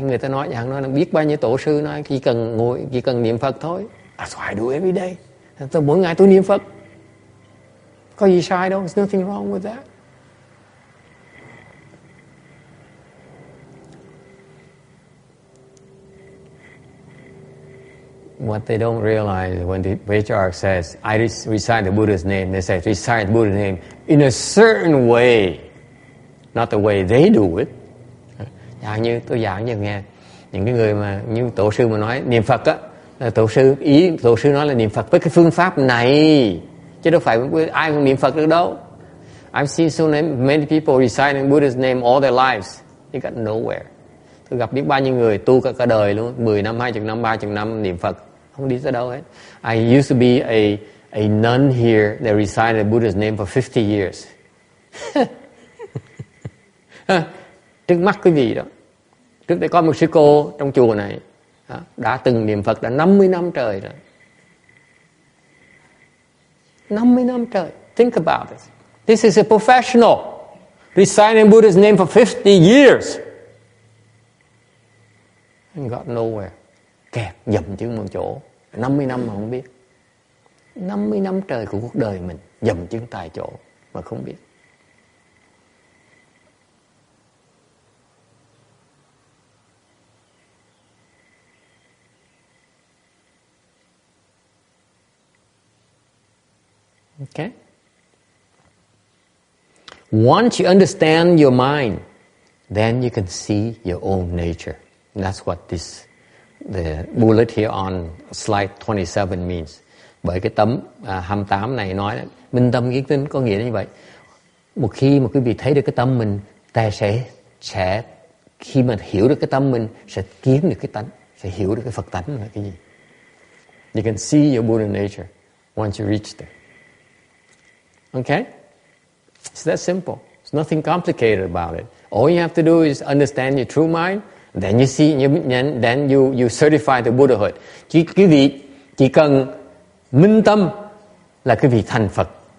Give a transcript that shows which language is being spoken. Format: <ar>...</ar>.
<vi>Người ta nói biết bao nhiêu tổ sư nói chỉ cần niệm Phật thôi.</vi> <en>That's what I do every day.</en> <vi>Mỗi ngày tôi niệm Phật. Có gì sai đâu.</vi> <en>There's nothing wrong with that. What they don't realize when the patriarch says, I recite the Buddha's name, they say, recite the Buddha's name in a certain way, not the way they do it.</en> <vi>Tôi giảng cho nghe, những cái người mà như tổ sư mà nói niệm Phật á, tổ sư nói là niệm Phật với cái phương pháp này, chứ đâu phải ai cũng niệm Phật được đâu.</vi> <en>I've seen so many people reciting Buddha's name all their lives, they got nowhere.</en> <vi>Tôi gặp biết bao nhiêu người tu cả đời luôn, 10 năm, 20 năm, 30 năm niệm Phật, không đi tới đâu hết.</vi> <en>I used to be a nun here that recited Buddha's name for 50 years.</en> <vi>Trước mắt quý vị đó, trước đây có một sư cô trong chùa này đã từng niệm Phật đã 50 năm trời rồi. 50 năm trời.</vi> <en>Think about this. This is a professional. reciting Buddha's name for 50 years. And got nowhere.</en> <vi>Kẹt dậm chân một chỗ. 50 năm mà không biết. 50 năm trời của cuộc đời mình dậm chân tại chỗ mà không biết.</vi> <en>Okay? Once you understand your mind, then you can see your own nature. And that's what the bullet here on slide 27 means.</en> <vi>Bởi cái tấm 28 này nói là minh tâm kiến tánh có nghĩa là như vậy. Một khi mà quý vị thấy được cái tâm mình, ta sẽ khi mà hiểu được cái tâm mình sẽ kiến được cái tánh, sẽ hiểu được cái Phật tánh là cái gì.</vi> <en>You can see your Buddha nature once you reach there. Okay? It's that simple. There's nothing complicated about it. All you have to do is understand your true mind, then you see, then you certify the Buddhahood.</en> <vi>Quý vị chỉ cần minh tâm là quý vị thành Phật.</vi>